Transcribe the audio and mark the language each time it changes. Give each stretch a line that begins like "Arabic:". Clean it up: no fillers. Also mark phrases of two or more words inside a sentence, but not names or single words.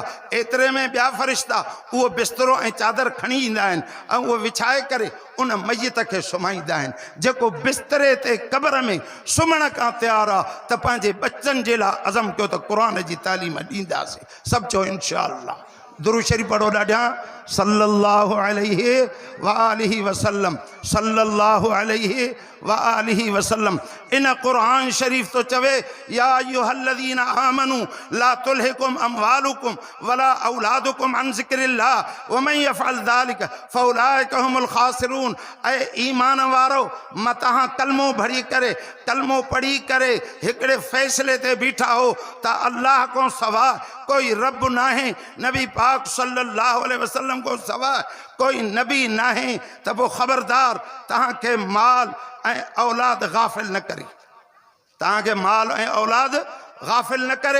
Sindhi: एतिरे में ॿिया फ़रिश्ता उहो बिस्तरो ऐं चादर खणी ईंदा आहिनि ऐं उहो विछाए करे उन मयत खे सुम्हाईंदा आहिनि। जेको बिस्तरे ते क़बर में सुम्हण खां तयारु आहे त पंहिंजे बच्चनि जे लाइ अज़म कयो त क़ुर जी तालीम ॾींदासीं। सभु चओ
Arabic: إن شاء الله.
Sindhi: दुरूद शरीफ़ पढ़ो ॾाढा,
Arabic: صلى الله عليه وآله وسلم، صلى الله عليه وآله وسلم.
Sindhi: इन क़ुरान शरीफ तो चवे
Arabic: يا أيها الذين آمنوا لا تلهكم أموالكم ولا أولادكم عن ذكر الله ومن يفعل ذلك فأولئك هم الخاسرون.
Sindhi: ऐं ईमान वारो मां तव्हां कलमो भरी करे, कलमो पढ़ी करे हिकिड़े फ़ैसिले ते बीठा हो त अल्लाह को सवा कोई रब नाहे, नबी पाक
Arabic: صلى الله عليه وسلم
Sindhi: को सवा कोई नबी नाहे, त पोइ ख़बरदार तव्हांखे माल ऐं औलाद गाफ़िल न करे, तव्हांखे माल ऐं औलाद गाफ़िल न करे।